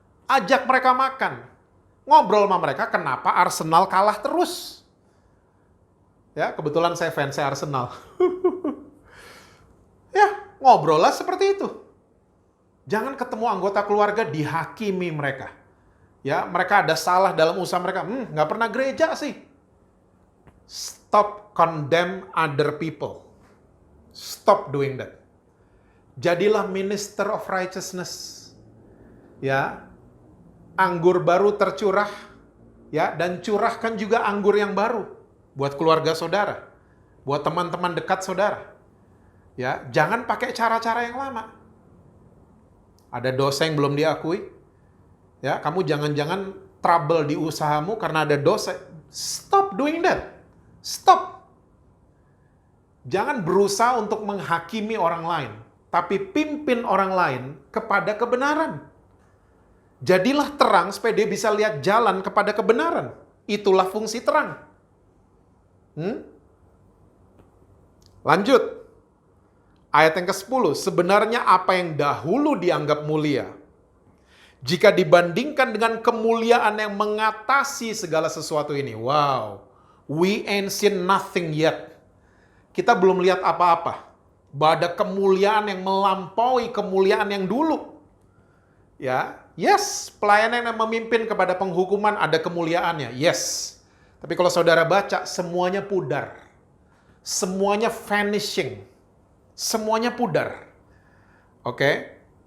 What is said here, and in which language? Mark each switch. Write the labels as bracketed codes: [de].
[id] Ajak mereka makan. Ngobrol sama mereka kenapa Arsenal kalah terus. Ya, kebetulan saya fans Arsenal. Ya, ngobrol lah seperti itu. Jangan ketemu anggota keluarga dihakimi mereka. Ya, mereka ada salah dalam usaha mereka. Nggak pernah gereja sih. [en] Stop condemn other people. Stop doing that. [id] Jadilah [en] minister of righteousness. [id] Ya, anggur baru tercurah. Ya, dan curahkan juga anggur yang baru buat keluarga saudara, buat teman-teman dekat saudara. Ya, jangan pakai cara-cara yang lama. Ada dosa yang belum diakui. Ya, kamu jangan-jangan trouble di usahamu karena ada dosa. [en] Stop doing that. Stop. [id] Jangan berusaha untuk menghakimi orang lain, tapi pimpin orang lain kepada kebenaran. Jadilah terang supaya dia bisa lihat jalan kepada kebenaran. Itulah fungsi terang. Lanjut. Ayat yang ke-10. Sebenarnya apa yang dahulu dianggap mulia, jika dibandingkan dengan kemuliaan yang mengatasi segala sesuatu ini. Wow. [en] We ain't seen nothing yet. [id] Kita belum lihat apa-apa. Bahwa ada kemuliaan yang melampaui kemuliaan yang dulu. Ya, yes, pelayanan yang memimpin kepada penghukuman ada kemuliaannya. Yes. Tapi kalau saudara baca, semuanya pudar. Semuanya vanishing. Semuanya pudar. Oke?